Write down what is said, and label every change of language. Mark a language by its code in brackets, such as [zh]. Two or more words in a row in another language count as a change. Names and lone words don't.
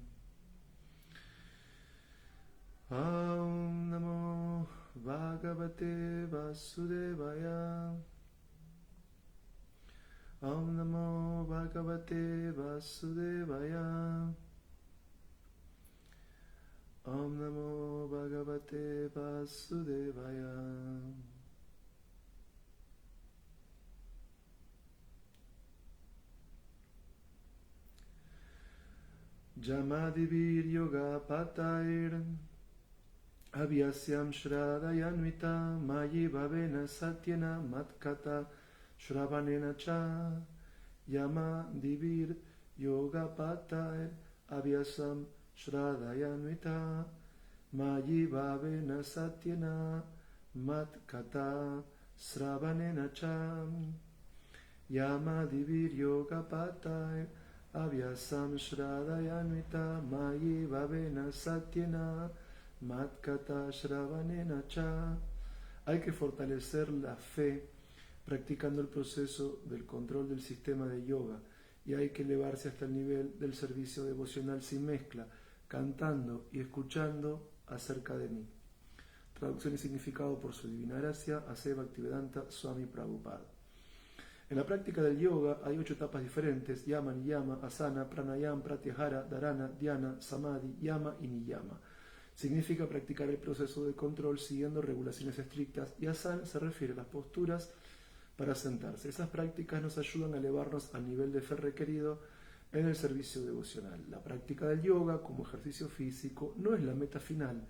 [sa] ॐ नमो भगवते वासुदेवाय ॐ नमो भगवते वासुदेवाय ॐ नमो भगवते वासुदेवाय. यमादिभिर् योग पथैर् अभ्यसन् श्रद्धयान्वितः मयि भावेन सत्येन मत्कथा श्रवणेन च यमादिभिर् योग पथैर् अभ्यसन् श्रद्धयान्वितः मयि भावेन सत्येन मत्कथा श्रवणेन च यमादिभिर् योग पथैर् अभ्यसन् श्रद्धयान्वितः मयि भावेन सत्येन मत्कथा श्रवणेन च. [es] Hay que fortalecer la fe practicando el proceso del control del sistema de yoga y hay que elevarse hasta el nivel del servicio devocional sin mezcla, cantando y escuchando acerca de mí. Traducción y significado por su divina gracia a Seva Bhaktivedanta Swami Prabhupada. En la práctica del yoga hay 8 etapas diferentes: [sa] यम नियम आसन प्राणायाम प्रत्याहार धारणा ध्यान समाधि यम y niyama. [es] Significa practicar el proceso de control siguiendo regulaciones estrictas, y asana se refiere a las posturas para sentarse. Esas prácticas nos ayudan a elevarnos al nivel de fe requerido en el servicio devocional. La práctica del yoga como ejercicio físico no es la meta final.